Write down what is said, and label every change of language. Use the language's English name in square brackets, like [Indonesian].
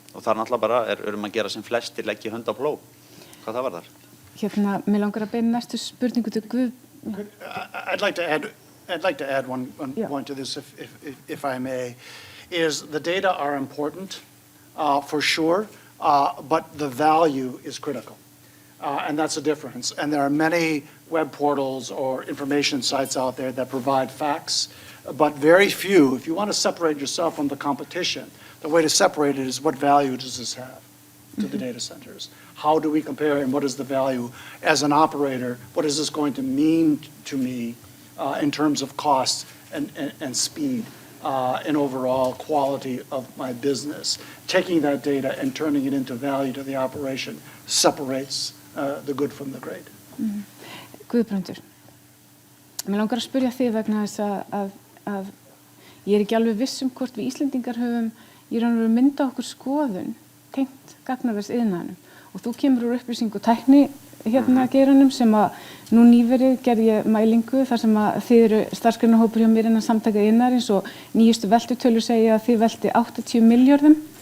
[Icelandic] Og þar náttúrulega bara að gera sem flestir leggja hönd á plóg. Hvað það var þar? Mig langar að beina næstu spurningu til Guð. [English] I'd like to add one point to this, if I may. Is the data are important, for sure, but the value is critical. And that's a difference. And there are many web portals or information sites out there that provide facts, but very few. If you want to separate yourself from the competition, the way to separate it is what value does this have to the data centers? How do we compare and what is the value as an operator? What is this going to mean to me in terms of cost and speed? And overall quality of my business. Taking that data and turning it into value to the operation separates the good from the great. Guðbrandur, [Icelandic] Mér langar að spyrja þig vegna þess að ég er ekki alveg viss hvort við Íslendingar höfum í raun og veru myndað okkur skoðun tengt gagnaversiðnaðinum og þú kemur úr upplýsing og tækni geiranum sem að nú nýverið gerði ég mælingu þar sem að þið eru starfsgreinahópur hjá mér innan samtaka iðnaðarins og nýjustu veltutölur segja að þið velti 80 milljörðum.